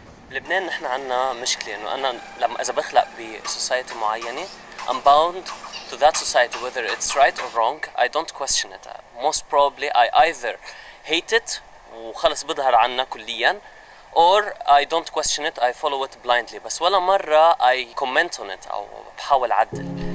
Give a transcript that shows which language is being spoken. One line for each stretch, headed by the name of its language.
Arabic: بلبنان نحن عنا مشكلة إنه أنا لما إذا بخلق بسوسايتي معينة
English: I'm bound to that society whether it's right or wrong. I don't question it. Most probably I either hate it
Arabic: وخلص بظهر عنا كليا
English: or I don't question it. I follow it blindly.
Arabic: بس ولا مرة
English: I comment on it
Arabic: أو بحاول أعدل.